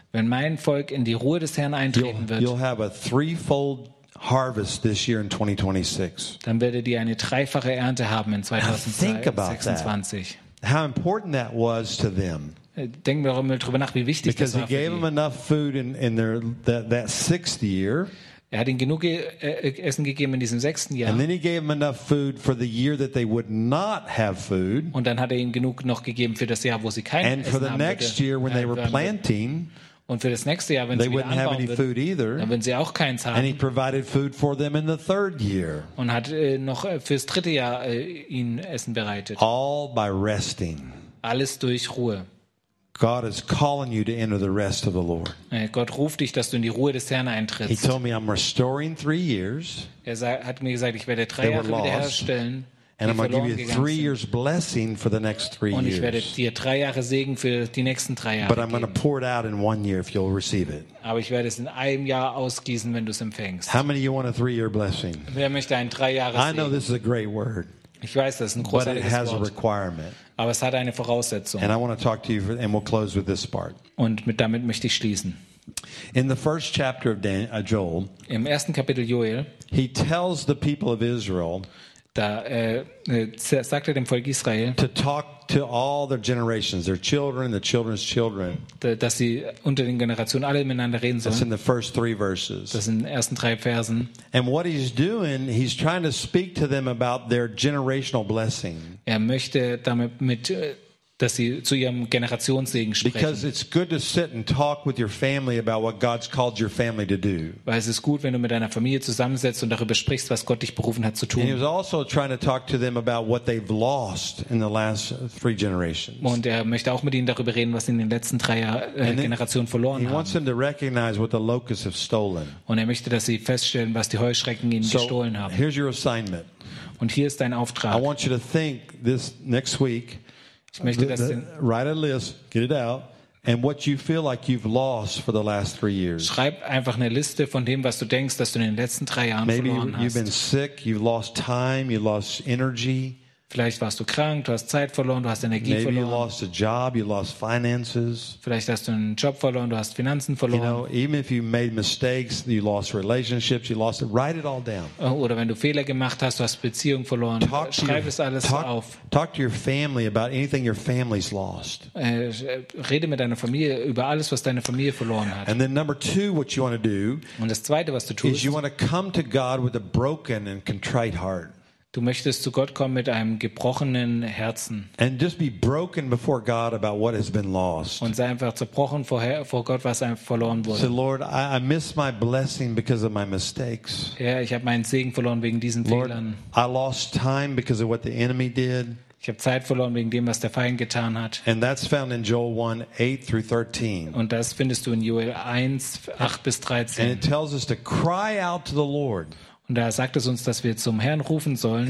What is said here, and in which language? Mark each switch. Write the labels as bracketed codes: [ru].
[de] wenn mein Volk in die Ruhe des Herrn eintreten wird, [en] you'll have a threefold harvest this year in 2026. [de] Dann werdet ihr eine dreifache Ernte haben in 2026. [en] How important that was to them. [de] Denken wir mal drüber nach, wie wichtig [en] because [de] das war. [en] He gave [de] für [en] them enough food in their that sixth year. [de] Er hat ihnen genug Essen gegeben in diesem sechsten Jahr. [en] And then he gave them enough food for the year that they would not have food. [de] Und dann hat ihnen genug noch gegeben für das Jahr, wo sie kein Essen haben. [en] And for the next [de] würde, [en] year when they were planting. [de] Und für das nächste Jahr, wenn [en] they [de] sie wieder anbauen würden, dann würden sie auch keins haben. [en] And he provided food for them in the third year. [de] Und hat noch fürs dritte Jahr ihnen Essen bereitet. [en] All by resting. [de] Alles durch Ruhe. [en] God is calling you to enter the rest of the Lord. [de] Gott ruft dich, dass du in die Ruhe des Herrn eintrittst. [en] He told me I'm restoring 3 years. [de] Er hat mir gesagt, ich werde 3 Jahre wiederherstellen. [en] And I'm going to give you 3 years blessing for the next 3 years. [de] Und ich werde dir 3 Jahre Segen für die nächsten 3 Jahre geben. [en] But I'm going to pour it out in 1 year if you'll receive it. [de] Aber ich werde es in einem Jahr ausgießen, wenn du es empfängst. [en] How many of you want a 3 year blessing? [de] Wer möchte ein 3 Jahre Segen? [en] I know this is a great word. [de] Ich weiß, das ist ein großartiges Wort. [en] But it has [de] Wort. [en] A requirement. [de] Aber es hat eine Voraussetzung. [en] And I want to talk to you and we'll close with this part. [de] Und damit möchte ich schließen. [en] In the first chapter of Joel, [de] im ersten Kapitel Joel, [en] he tells the people of Israel, [de] da sagt er dem Volk Israel, [en] to talk to all their generations, their children, the children's children. [de] Dass sie unter den Generationen alle miteinander reden sollen. [en] That's in the first three verses. [de] Das sind ersten drei Versen. [en] And what he's doing, he's trying to speak to them about their generational blessing. [de] Er möchte damit mit dass sie zu ihrem Generationssegen sprechen. [en] Because it's good to sit and talk with your family about what God's called your family to do. [de] Weil es ist gut, wenn du mit deiner Familie zusammensetzt und darüber sprichst, was Gott dich berufen hat zu tun. [en] And he was also trying to talk to them about what they've lost in the last three generations. [de] Und er möchte auch mit ihnen darüber reden, was sie in den letzten drei Generationen verloren haben. [en] He wants them to recognize what the locusts have stolen. [de] Und er möchte, dass sie feststellen, was die Heuschrecken ihnen gestohlen haben. [en] So here's your assignment. [de] Und hier ist dein Auftrag. [en] I want you to think this next week. [de] Ich möchte, dass [en] write a list, get it out, and what you feel like you've lost for the last three years. [de] Schreib einfach eine Liste von dem, was du denkst, dass du in den letzten drei Jahren [en] Maybe [de] verloren hast. [en] You've been sick, you've lost time, you lost energy. [de] Vielleicht warst du krank, du hast Zeit verloren, du hast Energie [en] Maybe [de] verloren. [en] You lost a job, you lost finances. [de] Vielleicht hast du einen Job verloren, du hast Finanzen verloren. [en] You know, even if you made mistakes, you lost relationships, you lost it. Write it all down. [de] Oder wenn du Fehler gemacht hast, du hast Beziehungen verloren. [en] Talk [de] Schreib es alles [en] talk, [de] auf. [en] Talk to your family about anything your family's lost. [de] Rede mit deiner Familie über alles, was deine Familie verloren hat. [en] And then number two, what you want to do? [de] Und das Zweite, was du tust, [en] is you want to come to God with a broken and contrite heart. [de] Du möchtest zu Gott kommen mit einem gebrochenen Herzen. [en] And just be broken before God about what has been lost. [de] Und sei einfach zerbrochen vor Gott, was verloren wurde. [en] So Lord, I miss my blessing because of my mistakes. [de] Ja, ich habe meinen Segen verloren wegen diesen [en] Lord, [de] Fehlern. [en] I lost time because of what the enemy did. [de] Ich habe Zeit verloren wegen dem, was der Feind getan hat. [en] And that's found in Joel 1:8-13. [de] Und das findest du in Joel 1:8-13. [en] And it tells us to cry out to the Lord. [de] Und da sagt es uns, dass wir zum Herrn rufen sollen.